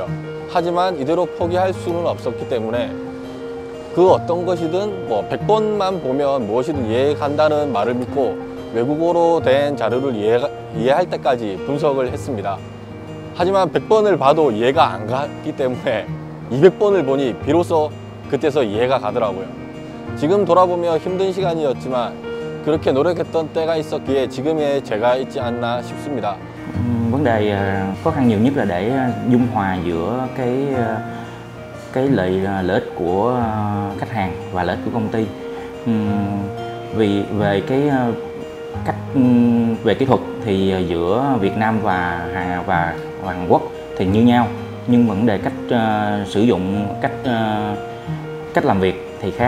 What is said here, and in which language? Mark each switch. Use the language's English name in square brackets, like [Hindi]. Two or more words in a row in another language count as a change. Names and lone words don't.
[Korean] 하지만 이대로 포기할 수는 없었기 때문에 그 어떤 것이든 100번만 보면 무엇이든 이해간다는 말을 믿고 외국어로 된 자료를 이해할 때까지 분석을 했습니다. 하지만 100번을 봐도 이해가 안 가기 때문에 200번을 보니 비로소 그때서 이해가 가더라고요. 지금 돌아보며 힘든 시간이었지만 그렇게 노력했던 때가 있었기에 지금의 제가 있지 않나 싶습니다. [Vietnamese] Vấn đề khó khăn nhiều nhất là để dung hòa giữa cái lợi ích của khách hàng và lợi ích của công ty. Vì về cái cách về kỹ thuật thì giữa Việt Nam và Hàn Quốc thì như nhau, nhưng vấn đề cách sử dụng cách làm việc thì khác.